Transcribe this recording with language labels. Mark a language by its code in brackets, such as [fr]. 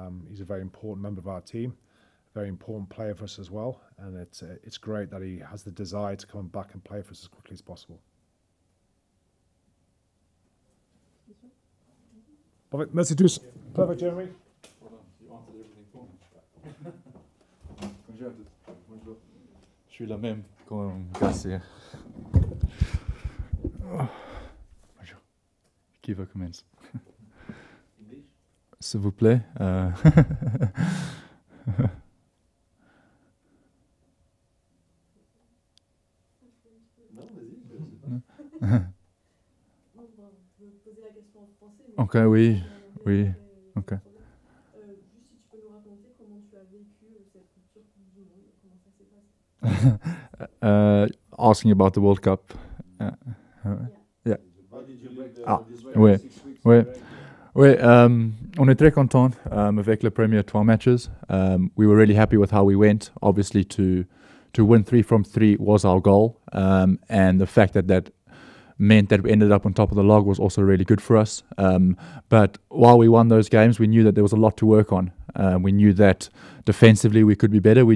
[en] He's a very important member of our team, very important player for us as well, and it's great that he has the desire to come back and play for us as quickly as possible. Perfect. [fr] Merci tous. [en] Perfect, Jeremy. Voilà, you answered everything for me. [fr] Bonjour à tous. Bonjour. Je suis la même comme Garcia. Bonjour. Qui veut commencer? S'il vous plaît. Non, vas-y, je sais pas. Je vais poser la question en français. Ok, oui, oui, ok. Juste si tu peux nous raconter comment tu as vécu cette rupture Coupe du Monde, comment ça s'est passé. [en] Asking about the World Cup. Yeah. How did you break this [fr] ouais, [en] 6 weeks [fr] ouais. [en] break? [fr] Oui, on est très content avec les premiers 3 matches. [en] We were really happy with how we went. Obviously, to win 3 from 3 was our goal, and the fact that meant that we ended up on top of the log was also really good for us. But while we won those games, we knew that there was a lot to work on. We knew that defensively we could be better.